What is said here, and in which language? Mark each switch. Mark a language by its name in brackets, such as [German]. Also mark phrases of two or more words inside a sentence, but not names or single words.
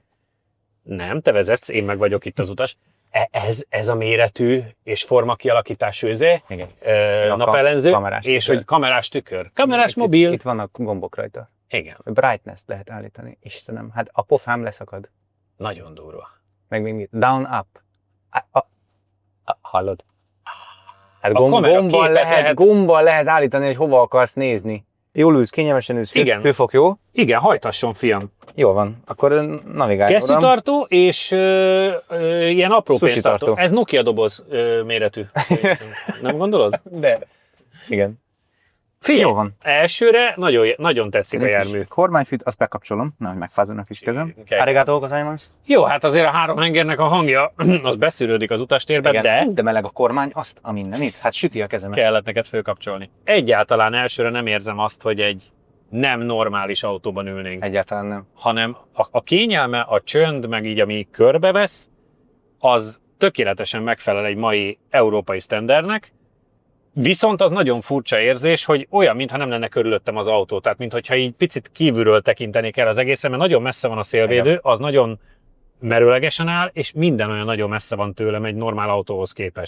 [Hungarian] Nem, te vezetsz, én meg vagyok itt az utas. Ez a méretű és formakialakítású napellenző, és tükör. hogy kamerás tükör. Kamerás mobil. Itt vannak gombok rajta. Igen, Brightness lehet állítani. Istenem, hát a pofám leszakad. nagyon durva. Meg még mit? [English] Down, up. [Hungarian] Hallod? Hát A kamera képet lehet- gombbal lehet állítani, hogy hova akarsz nézni. Jól ülsz, kényelmesen ülsz, Igen. hőfok jó? Igen, hajtasson, fiam. Jó van, akkor navigálj. uram. Kesztyűtartó és ilyen apró Sushi pénztartó. tartó. Ez Nokia doboz méretű. Nem gondolod? De. Igen. Figyelj, Jó van. elsőre nagyon tetszik a jármű. Kormányfűt, azt bekapcsolom. Na, hogy megfázzanak is kezem. Okay. [Japanese] Arigato gozaimasu. [Hungarian] Jó, hát azért a három hengernek a hangja, az beszűrődik az utastérben, Igen. de De meleg a kormány, azt a mindenit. Hát süti a kezemet. kellett neked fölkapcsolni. Egyáltalán elsőre nem érzem azt, hogy egy nem normális autóban ülnénk, Egyáltalán nem. hanem a kényelme, a csönd, meg így ami körbevesz, az tökéletesen megfelel egy mai európai sztendernek, viszont az nagyon furcsa érzés, hogy olyan, mintha nem lenne körülöttem az autó, tehát mintha így picit kívülről tekintenék el az egészen, mert nagyon messze van a szélvédő, az nagyon merőlegesen áll, és minden olyan nagyon messze van tőlem egy normál autóhoz képest.